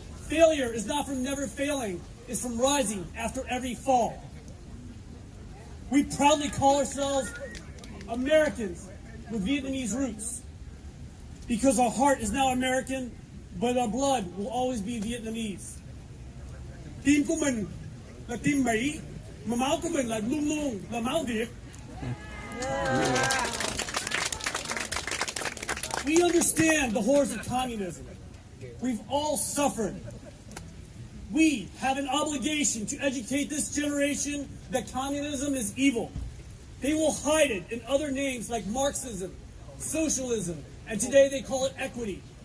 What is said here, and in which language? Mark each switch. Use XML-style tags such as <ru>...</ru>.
<en>Failure is not from never failing, it's from rising after every fall. We proudly call ourselves Americans with Vietnamese roots because our heart is now American, but our blood will always be Vietnamese.</en> <vi>Tim của mình là tim Mỹ, mà máu của mình là luôn luôn là máu Việt.</vi> <en>We understand the horrors of communism. We've all suffered. We have an obligation to educate this generation that communism is evil. They will hide it in other names like Marxism, socialism, and today they call it equity.</en>